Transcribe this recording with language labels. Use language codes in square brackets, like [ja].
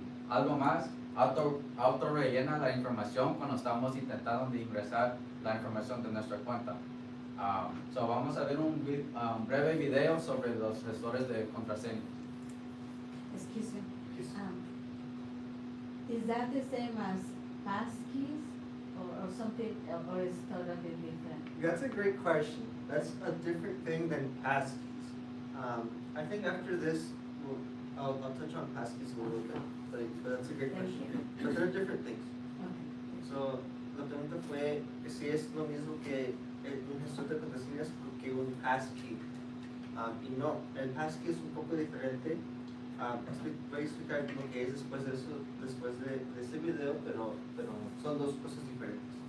[es] Algo más, auto rellena la información cuando estamos intentando de ingresar la información de nuestra cuenta. So vamos a ver un breve video sobre los gestores de contraseñas. [en] Excuse me. Is that the same as passkeys or something, or is totally different? That's a great question. That's a different thing than passkeys. I think after this, I'll touch on passkeys a little bit, but that's a great Thank question. you. But they're different things. Okay. [es] So, la pregunta fue que si es lo mismo que un gestor de contraseñas que un passkey. Y no, el passkey es un poco diferente. Voy a explicar lo que es después de eso, después de este video, pero son dos cosas diferentes.